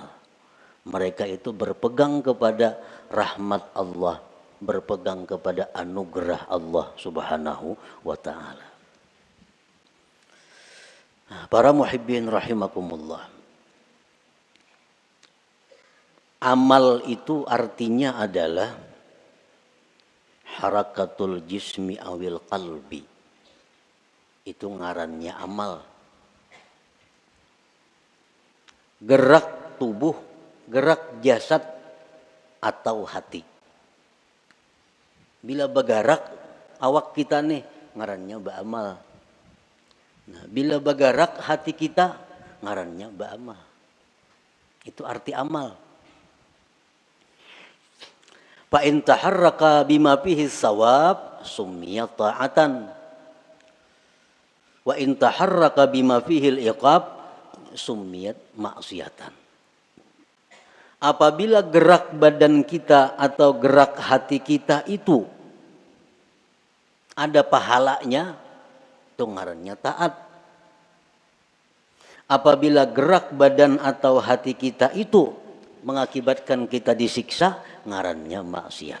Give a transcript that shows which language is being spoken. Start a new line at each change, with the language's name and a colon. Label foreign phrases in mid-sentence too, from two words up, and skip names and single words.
Banjar: Mereka itu berpegang kepada rahmat Allah, berpegang kepada anugerah Allah
Arabic: سبحانه وتعالى.
Banjar: Nah, para
Arabic: محبين رحمكم الله,
Banjar: amal itu artinya adalah
Arabic: حركة الجسم أو القلب.
Banjar: Itu ngarannya amal. Gerak tubuh gerak jasad atau hati. Bila bergerak awak kita nih ngarannya beramal. Nah, bila bergerak hati kita ngarannya beramal. Itu arti amal.
Arabic: فإن تحرك بما فيه ثواب سمي طاعة. وإن تحرك بما فيه العقاب سميت معصية.
Banjar: Apabila gerak badan kita atau gerak hati kita itu ada pahalanya, itu ngarannya taat. Apabila gerak badan atau hati kita itu mengakibatkan kita disiksa, ngarannya maksiat.